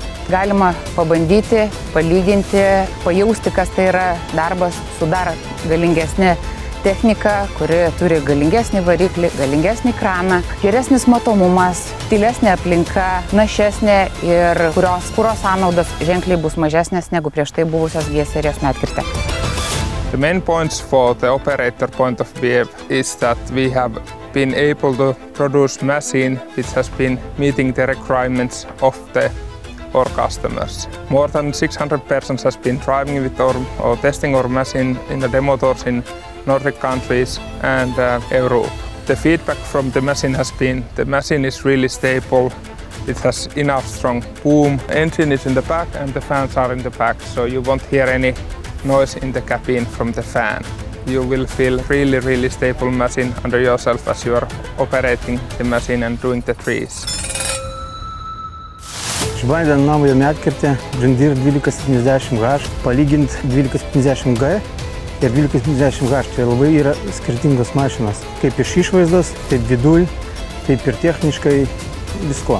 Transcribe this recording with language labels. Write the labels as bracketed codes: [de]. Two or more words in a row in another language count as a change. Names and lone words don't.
[lt] Galima pabandyti, palyginti, pajausti, kas tai yra darbas su dar galingesnė technika, kuri turi galingesnį variklį, galingesnį kraną, geresnis matomumas, tylesnė aplinka, našesnė ir kurios kuro sąnaudos ženkliai bus mažesnės negu prieš tai buvusios G serijos medkirtė. [en] The main points for the operator point of view is that we have been able to produce machine which has been meeting the requirements of our customers. More than 600 persons has been driving with or testing our machine in the demo tours in Nordic countries and Europe. The feedback from the machine has been the machine is really stable. It has enough strong boom. Engine is in the back and the fans are in the back, so you won't hear any noise in the cabin from the fan. You will feel really stable machine under yourself as you are operating the machine and doing the trees. [lt] Išbandėm naują medkirtę John Deere 1270H, palyginti 1270G ir 1270H. Tai labai yra skirtingos mašinos. Kaip iš išvaizdos, taip viduj, taip ir techniškai visko.